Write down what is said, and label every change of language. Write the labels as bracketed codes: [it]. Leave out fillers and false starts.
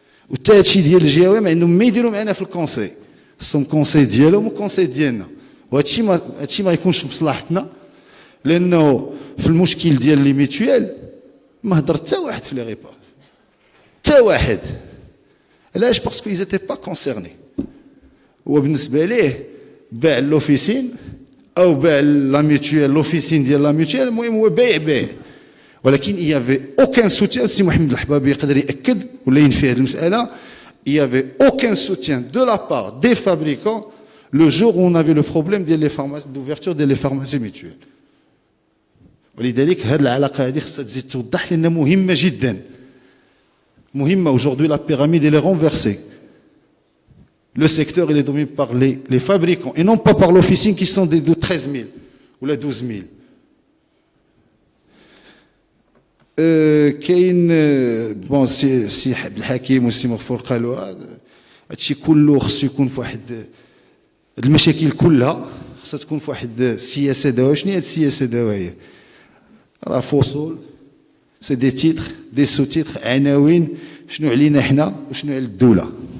[ar] وحتى هادشي ديال الجهوي ما عندهم ما يديروا معنا في الكونسي، خصهم كونسي ديالهم وكونسي ديالنا، وهادشي ما يكونش في مصلحتنا، لانه في المشكل ديال لي ميتويال ما هضر حتى واحد في لي ريبار، حتى واحد. علاش؟ باسكو [fr] ils étaient pas concernés. [ar] هو بالنسبه ليه باع لوفيسين او باع لا ميتويال، لوفيسين ديال لا ميتويال، المهم هو بايع. ولكن [fr] il y avait aucun soutien. [ar] سي محمد الحبابي يقدر ياكد ولا ينفي هذه المساله. [fr] il y avait aucun soutien de la part des fabricants le jour où on avait le problème d'ouverture des pharmacies mutuelles. [ar] ولذلك هذه العلاقه هذه خصها تزيد توضح، لانها مهمه جدا، مهمه. [fr] Aujourd'hui la pyramide elle est renversée. Le secteur il est dominé par les fabricants et non pas par l'officine qui sont de 13 000 ou 12 000. [ar] كاين بون سي عبد الحكيم وسي مغفور قالوا هادشي كله خصو يكون في واحد المشاكل كلها خصها تكون في واحد السياسه دواويه. شنو هي هاد السياسه الدواويه؟ راه فصول سي دي تيتر دي سو تيتر، عناوين شنو علينا حنا وشنو على الدوله.